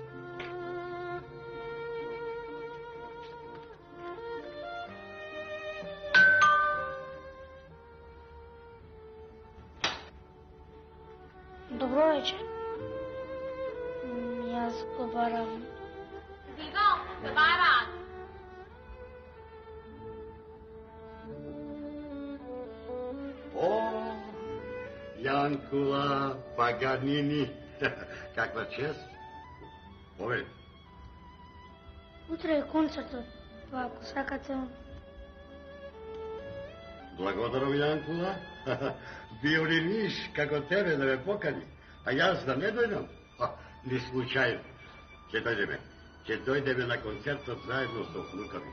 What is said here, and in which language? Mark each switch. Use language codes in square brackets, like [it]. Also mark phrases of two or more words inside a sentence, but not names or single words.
[mk] Добро вечер. Јас го барам. Диго, те барат. О, ја Jankula Paganini. [sr] Kakva čest? Povedi. [mk] Утре е концертот, па ако сакате... Благодарам, Јанкула. Био ли ниш, како тебе да ме покани, а јас да не дојдам? Ни случајно. Ќе дојдеме на концертот заедно со внука ми.